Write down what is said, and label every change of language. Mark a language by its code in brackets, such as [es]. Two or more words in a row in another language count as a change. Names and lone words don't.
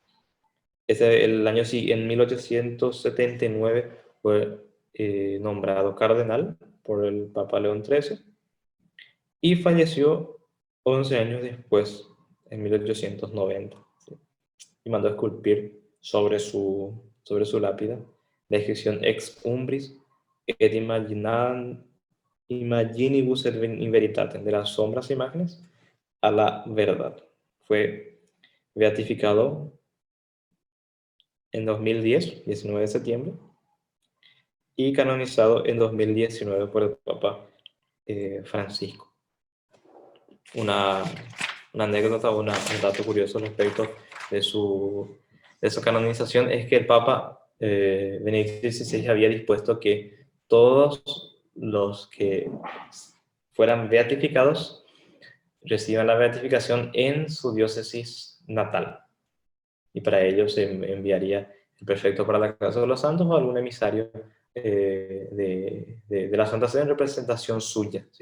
[es] En 1879 fue nombrado cardenal por el Papa León XIII y falleció 11 años después, en 1890, ¿sí? Y mandó esculpir sobre su lápida la inscripción [la] Ex umbris et imaginibus et in veritatem, [es] de las sombras e imágenes a la verdad. Fue beatificado en 2010, 19 de septiembre, y canonizado en 2019 por el Papa Francisco. Una anécdota, un dato curioso respecto de su canonización es que el Papa Benedicto XVI había dispuesto que todos los que fueran beatificados reciban la beatificación en su diócesis natal, y para ello se enviaría el prefecto para la Casa de los Santos o algún emisario de la Santa Sede en representación suya, ¿sí?